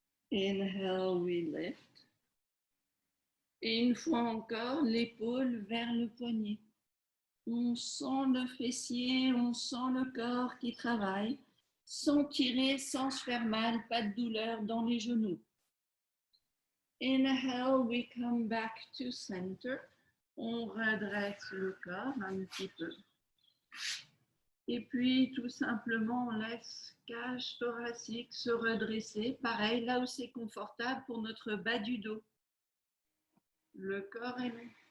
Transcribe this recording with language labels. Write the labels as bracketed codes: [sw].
[en] Inhale, we lift. [fr] Et une fois encore, l'épaule vers le poignet. On sent le fessier, on sent le corps qui travaille, sans tirer, sans se faire mal, pas de douleur dans les genoux. [en] Inhale, we come back to center. [fr] On redresse le corps un petit peu. Et puis, tout simplement, on laisse cage thoracique se redresser. Pareil, là où c'est confortable pour notre bas du dos. Le corps est long.